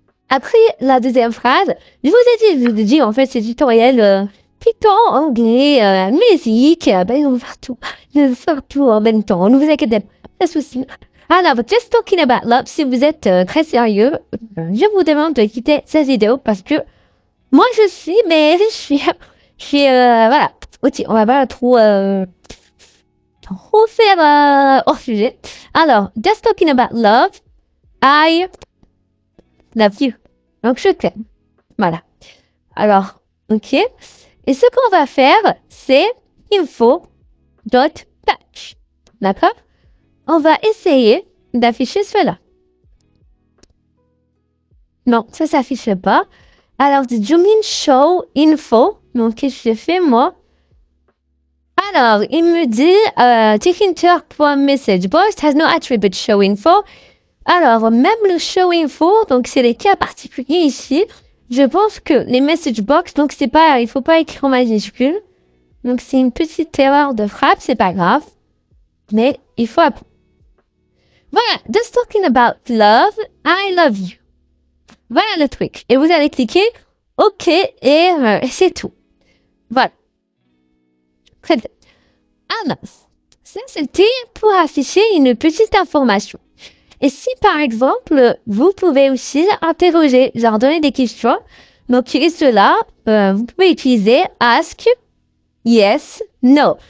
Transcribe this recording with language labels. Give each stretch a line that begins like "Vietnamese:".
French: Après la deuxième phrase, je vous ai dit en fait, c'est tutoriel Python, anglais, musique, ils vont faire tout en même temps. Ne vous inquiétez pas, pas de soucis. Alors,
English: just talking about love,
French: si vous êtes très sérieux, je vous demande de quitter cette vidéo parce que moi je suis, mais je suis, voilà. Ok, on va pas trop faire hors sujet. Alors,
English: just talking about love, I love you.
French: Donc, je t'aime. Voilà. Alors, ok. Et ce qu'on va faire, c'est info.patch. D'accord? On va essayer d'afficher cela. Non, ça s'affiche pas. Alors,
English: the zoom in show info.
French: Donc, qu'est-ce que je fais, moi? Alors, il me dit, TechInter.messageBox
English: has no attribute show info.
French: Alors, même le show info, donc c'est les cas particuliers ici. Je pense que les message box, donc c'est pas, il faut pas écrire en majuscule. Donc, c'est une petite erreur de frappe, c'est pas grave. Mais il faut apprendre. Voilà,
English: just talking about love, I love you.
French: Voilà le truc. Et vous allez cliquer OK et c'est tout. Voilà. Très bien. Alors, ça c'était pour afficher une petite information. Et si par exemple, vous pouvez aussi interroger, genre donner des questions, donc et cela, vous pouvez utiliser ask, yes, no.